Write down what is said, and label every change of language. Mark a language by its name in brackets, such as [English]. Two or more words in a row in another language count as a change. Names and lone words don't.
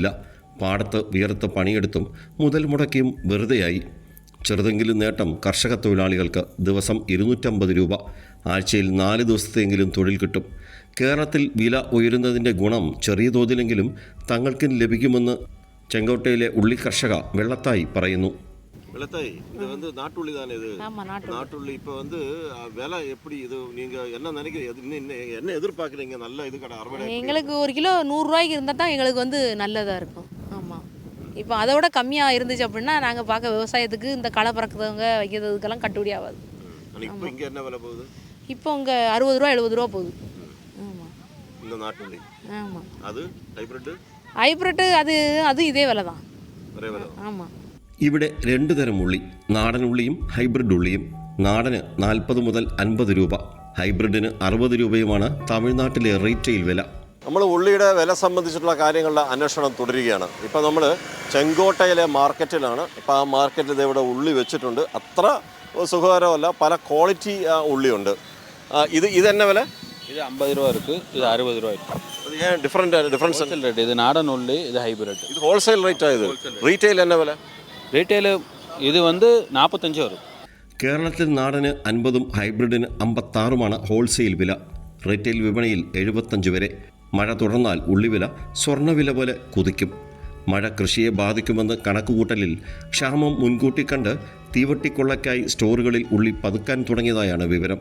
[Malayalam] പാടത്ത് വിയർത്ത് പണിയെടുത്തും മുതൽ മുടക്കിയും വെറുതെയായി. ചെറുതെങ്കിലും നേട്ടം കർഷക തൊഴിലാളികൾക്ക്. ദിവസം 250 രൂപ. ആഴ്ചയിൽ 4 ദിവസത്തെങ്കിലും തൊഴിൽ കിട്ടും. കേരളത്തിൽ വില ഉയരുന്നതിൻ്റെ ഗുണം ചെറിയ തോതിലെങ്കിലും തങ്ങൾക്കും ലഭിക്കുമെന്ന് ചെങ്കോട്ടയിലെ ഉള്ളി കർഷക വെള്ളത്തായി പറയുന്നു. [Tamil] வெள்ளத்தாய், இது வந்து நாட்டுள்ளி தானே இது? நாட்டுள்ளி. இப்போ வந்து விலை எப்படி இது? நீங்கள் என்ன நினைக்கிறீங்க? என்ன எதிர்பார்க்குறீங்க? நல்ல இது கடை அறுவடை எங்களுக்கு 1 கிலோ 100 ரூபாய்க்கு இருந்தால் தான் எங்களுக்கு வந்து நல்லதாக இருக்கும். ஆமாம். இப்போ அதை விட கம்மியாக இருந்துச்சு அப்படின்னா நாங்கள் பார்க்க விவசாயத்துக்கு இந்த களை பறக்கிறவங்க வைக்கிறதுக்கெல்லாம் கட்டுப்படி ஆகாது. இப்போ இங்கே என்ன விலை போகுது? இப்போ இங்கே 60 ரூபா 70 ரூபா போகுது. ஆமாம். இந்த நாட்டுள்ளி. ஆமாம். அது ஹைப்ரிட்? [Malayalam] ഹൈബ്രിഡ് അത് ഇതേ വില தான். ഒരേ വില. [Tamil] ആമാം. [Malayalam] ഇവിടെ 2 തരം ഉള്ളി, നാടൻ ഉള്ളിയും ഹൈബ്രിഡ് ഉള്ളിയും. നാടന് 40 മുതൽ 50 രൂപ, ഹൈബ്രിഡിന് 60 രൂപയുമാണ് തമിഴ്നാട്ടിലെ റീറ്റെയിൽ വില. നമ്മൾ ഉള്ളിയുടെ വില സംബന്ധിച്ചിട്ടുള്ള കാര്യങ്ങളുടെ അന്വേഷണം തുടരുകയാണ്. ഇപ്പോൾ നമ്മൾ ചെങ്കോട്ടയിലെ മാർക്കറ്റിലാണ്. ഇപ്പോൾ ആ മാർക്കറ്റിൽ ഇവിടെ ഉള്ളി വെച്ചിട്ടുണ്ട്. അത്ര സുഖകരമല്ല, പല ക്വാളിറ്റി ഉള്ളിയുണ്ട്. ഇതെന്നെ വില? [Tamil] இது 50 ரூபா இருக்குது, இது 60 ரூபா இருக்குது. அது ஏன் டிஃப்ரென்ஸ் ரேட். இது நாடன் உள்ளி, இது ஹைபிரிட். இது [English] wholesale rate? [Tamil] இது റീറ്റെയിൽ என்ன വില? [Malayalam] റീറ്റെയിൽ ഇത് வந்து 45 വരും. കേരളത്തിൽ നാടന് 50-ഉം ഹൈബ്രിഡിന് 56-ഉമാണ് ഹോൾസെയിൽ വില. റീറ്റെയിൽ വിപണിയിൽ 75 വരെ. മഴ തുടർന്നാൽ ഉള്ളിവില സ്വർണ്ണവില പോലെ കുതിക്കും. മഴ കൃഷിയെ ബാധിക്കുമെന്ന് കണക്കുകൂട്ടലിൽ ക്ഷാമം മുൻകൂട്ടി കണ്ട് തീവട്ടിക്കൊള്ളയ്ക്കായി സ്റ്റോറുകളിൽ ഉള്ളി പതുക്കാൻ തുടങ്ങിയതായാണ് വിവരം.